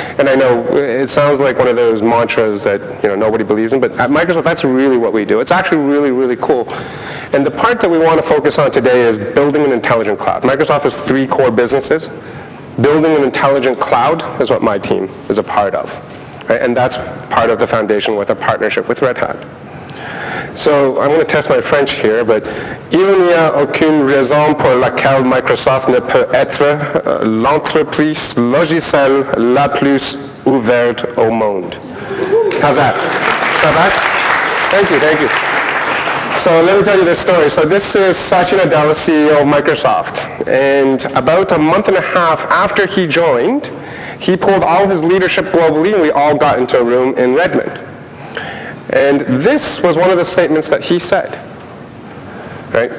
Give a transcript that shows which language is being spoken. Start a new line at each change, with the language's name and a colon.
English: And I know it sounds like one of those mantras that nobody believes in, but at Microsoft, that's really what we do. It's actually really, really cool. And the part that we want to focus on today is building an intelligent cloud. Microsoft has 3 core businesses. Building an intelligent cloud is what my team is a part of. Right? And that's part of the foundation with a partnership with Red Hat. So I'm going to test my French here, but
French: il n'y a aucune raison pour laquelle Microsoft ne peut être l'entreprise logicielle la plus ouverte au monde.
English: How's that? Thank you. So let me tell you this story. So this is Satya Nadella, CEO of Microsoft. And about a month and a half after he joined, he pulled all of his leadership globally, and we all got into a room in Redmond. And this was one of the statements that he said. Right?